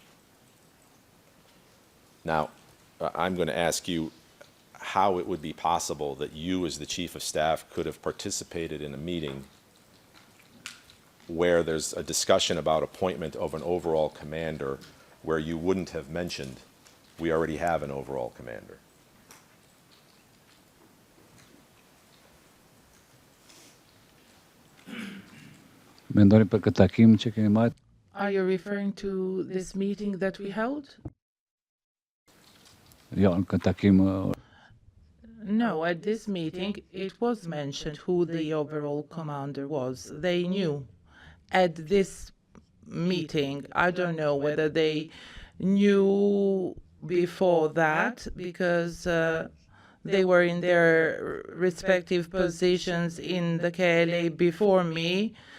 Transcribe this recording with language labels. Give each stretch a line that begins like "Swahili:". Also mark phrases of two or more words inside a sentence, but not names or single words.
English: Now, I'm going to ask you how it would be possible that you, as the Chief of Staff, could have participated in a meeting where there's a discussion about appointment of an overall commander where you wouldn't have mentioned, we already have an overall commander.
Albanian: Mendoni për këtë takim që kemi marrë.
English: Are you referring to this meeting that we held?
Albanian: Jo, në këtë takim
English: No, at this meeting it was mentioned who the overall commander was. They knew at this meeting. I don't know whether they knew before that because they were in their respective positions in the KLA before me.